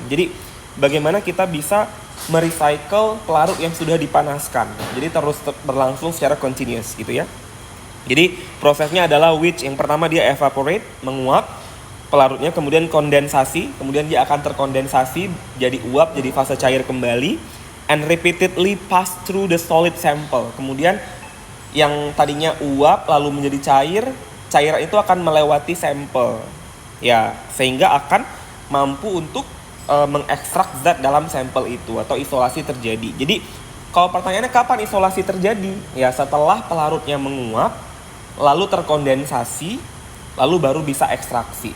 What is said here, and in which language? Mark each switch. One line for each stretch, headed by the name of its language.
Indonesian: Jadi, bagaimana kita bisa merecycle pelarut yang sudah dipanaskan. Jadi, terus berlangsung secara continuous gitu ya. Jadi, prosesnya adalah yang pertama dia evaporate, menguap pelarutnya, kemudian kondensasi, kemudian dia akan terkondensasi jadi uap, jadi fase cair kembali.
English: And repeatedly pass through the solid sample.
Indonesian: Kemudian yang tadinya uap lalu menjadi cairan itu akan melewati sampel. Ya, sehingga akan mampu untuk mengekstrak zat dalam sampel itu atau isolasi terjadi. Jadi, kalau pertanyaannya kapan isolasi terjadi? Ya, setelah pelarutnya menguap, lalu terkondensasi, lalu baru bisa ekstraksi.